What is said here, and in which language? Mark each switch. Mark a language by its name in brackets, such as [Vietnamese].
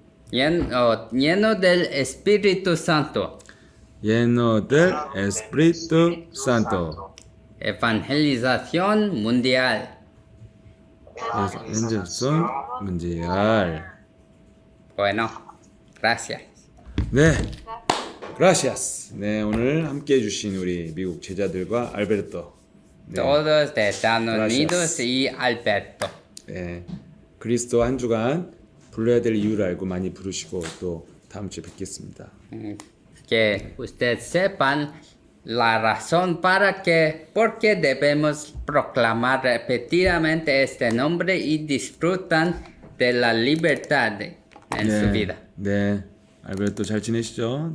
[Spanish] Lleno del Espíritu Santo. Lleno del Espíritu Santo. Evangelización mundial. Evangelización mundial. Bueno, gracias. 네, gracias. [Korean] 네, 오늘 함께 해주신 우리 미국 제자들과 알베르토. 네, [Spanish] Todos de Estados Unidos Gracias. y Alberto. [Korean] 네, 그리스도 한 주간 불러야 될 이유를 알고 많이 부르시고 또 다음 주에 뵙겠습니다. [Spanish] Que ustedes sepan la razón por qué debemos proclamar repetidamente este nombre y disfrutan de la libertad en su vida. [Korean] 네, 알베르토 잘 지내시죠?